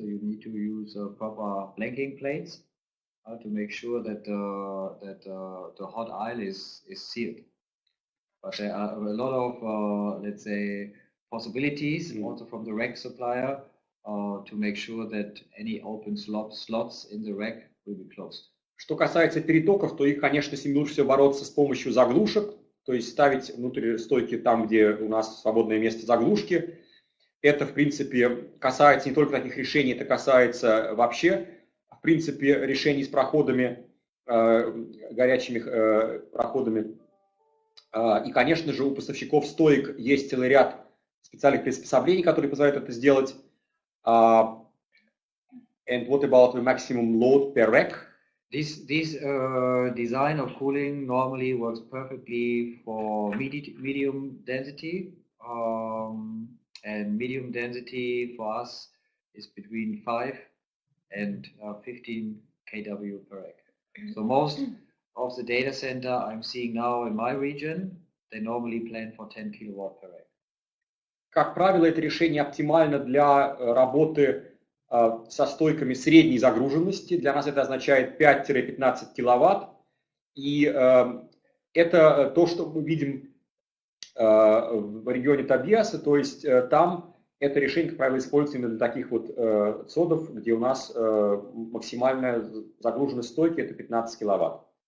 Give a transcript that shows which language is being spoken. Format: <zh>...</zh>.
<en>So you need to use proper blanking plates to make sure that the hot aisle is sealed. But there are a lot of, let's say, possibilities also from the rack supplier to make sure that any open slots in the rack will be closed.</en> <ru>Что касается перетоков, то их, конечно, с ними лучше всего бороться с помощью заглушек, то есть ставить внутрь стойки там, где у нас свободное место заглушки. Это, в принципе, касается не только таких решений, это касается вообще, в принципе, решений с проходами, горячими проходами. И, конечно же, у поставщиков стоек есть целый ряд специальных приспособлений, которые позволяют это сделать.</ru> <en>And what about the maximum load per rack? This design of cooling normally works perfectly for medium density, and medium density for us is between 5 and 15 kW per rack. So most of the data center I'm seeing now in my region, they normally plan for 10 kW per rack.</en> <ru>Как правило, это решение оптимально для работы со стойками средней загруженности. Для нас это означает 5-15 киловатт. И это то, что мы видим в регионе Тобиаса, то есть там это решение, как правило, используется именно для таких вот цодов, где у нас максимальная загруженность стойки это 15 киловатт.</ru>